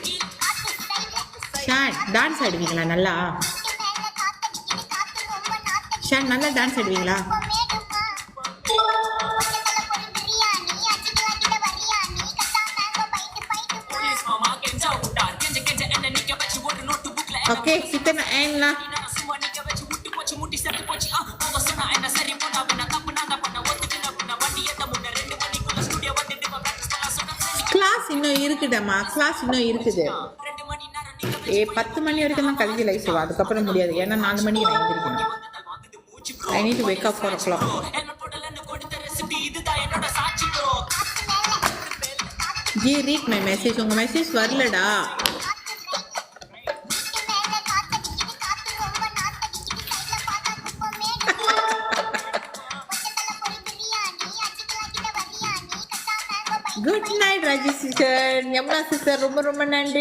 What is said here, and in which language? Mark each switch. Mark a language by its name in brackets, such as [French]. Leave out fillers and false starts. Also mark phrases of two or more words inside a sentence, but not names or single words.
[Tamil] ஷான் டான்ஸ் ஆடுவீங்களா நல்லா? ஷான் நல்லா டான்ஸ் ஆடுவீங்களா? [Malay] ஓகே kita nak end lah. [Tamil] கிளாஸ் இன்னும் இருக்குடம்மா, கிளாஸ் இன்னும் இருக்குது. 10 மணி வரைக்கும் தான் கல்வி லைஃப் செய்வா, அதுக்கப்புறம் முடியாது. ஏன்னா 4 மணிக்கு நான் எழுந்திருக்கணும். [English] I need to wake up 4 o'clock. G read my message. [Tamil] உங்கள் மெசேஜ் வரலடா. குட் நைட் ராஜி சிஸ்டர், யமுனா சிஸ்டர், ரொம்ப ரொம்ப நன்றி.